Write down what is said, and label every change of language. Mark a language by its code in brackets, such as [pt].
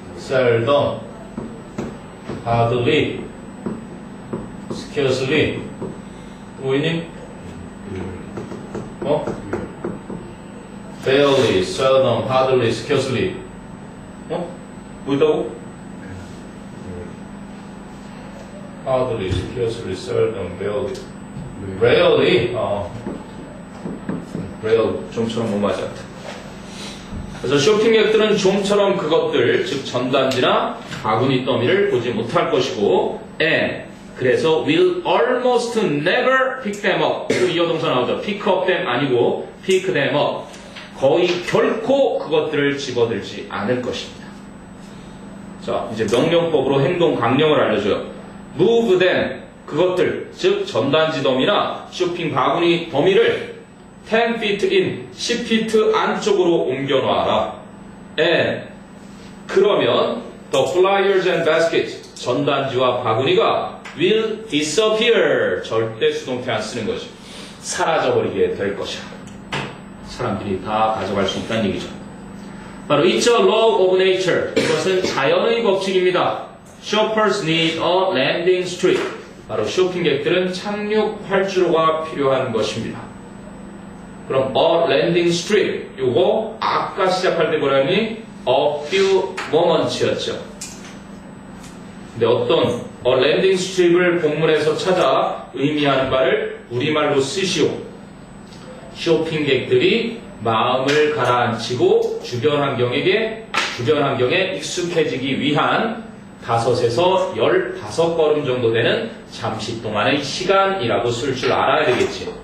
[en] seldom, hardly, scarcely. [ko] 보이니? [en] barely, seldom, hardly, scarcely. [ko] 뭐 있다고? [en] hardly, scarcely, seldom, barely. rarely. [ko] rare, 좀처럼 뭐 맞아. 그래서 쇼핑객들은 좀처럼 그것들, 즉 전단지나 바구니 더미를 보지 못할 것이고, and 그래서 [en] will almost never pick them up. [ko] 또 이어동사 나오죠. [en] pick up them [ko] 아니고 [en] pick them up. [ko] 거의 결코 그것들을 집어들지 않을 것입니다. 자, 이제 명령법으로 행동 강령을 알려줘요. [en] move them, [ko] 그것들, 즉 전단지 더미나 쇼핑 바구니 더미를 [en] 10 feet in, [ko] 10 feet 안쪽으로 옮겨놔라. and 그러면 [en] the flyers and baskets, [ko] 전단지와 바구니가 [en] will disappear, [ko] 절대 수동태 안 쓰는 거죠. 사라져버리게 될 것이야. 사람들이 다 가져갈 수 있다는 얘기죠. [en] 바로 it's a law of nature. [ko] 이것은 자연의 법칙입니다. [en] Shoppers need a landing strip. [ko] 바로 쇼핑객들은 착륙 활주로가 필요한 것입니다. 그럼 a landing strip, 요거 아까 시작할 때 뭐라 했니? [en] a few moments였죠. [ko] 근데 어떤 a landing strip을 본문에서 찾아 의미하는 바를 우리말로 쓰시오. 쇼핑객들이 마음을 가라앉히고 주변 환경에 익숙해지기 위한 5에서 15걸음 정도 되는 잠시 동안의 시간이라고 쓸 줄 알아야 되겠지.